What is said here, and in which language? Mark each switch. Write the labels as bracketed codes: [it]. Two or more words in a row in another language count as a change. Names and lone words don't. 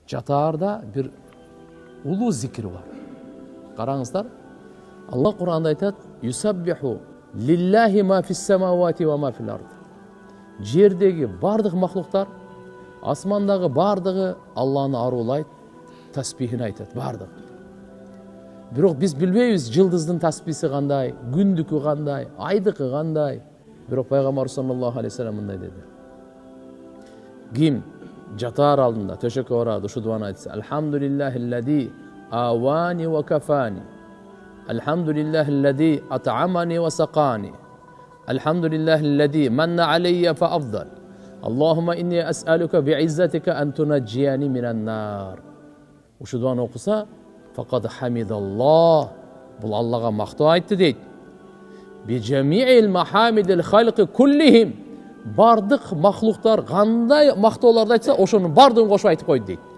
[ky] жатаарда бир улуу зикир бар. Караңыздар, Алла Кур'анда айтат: [ar] "يسبح لله ما في السماوات وما في الأرض." [ky] Жердеги бардык махлуктар, асмандагы бардыгы Алланы арулайт, тасбихин айтат бардык. Бирок биз билбейбиз жылдыздын тасбиси кандай, күндүкү кандай, айдыкы кандай. Бирок пайгамбар [ar] صلى الله عليه وسلم [ky] мындай деди: Ким жатаар алдында төшөккө барады, ушу дуаны айтса: [ar] "الحمد لله الذي آواني وكفاني. الحمد لله الذي أطعمني وسقاني. الحمد لله الذي من علي فأفضل. اللهم إني أسألك بعزتك أن تنجيني من النار." [ky] Ушу дуаны окуса, [ar] فقد حمد الله, [ky] бул Аллага мактоо айтты дейт. [ar] بجميع محامد الخلق كلهم, [ky] бардык махлуктар кандай мактоолорду айтса, ошонун бардыгын кошуп айтып койду дейт.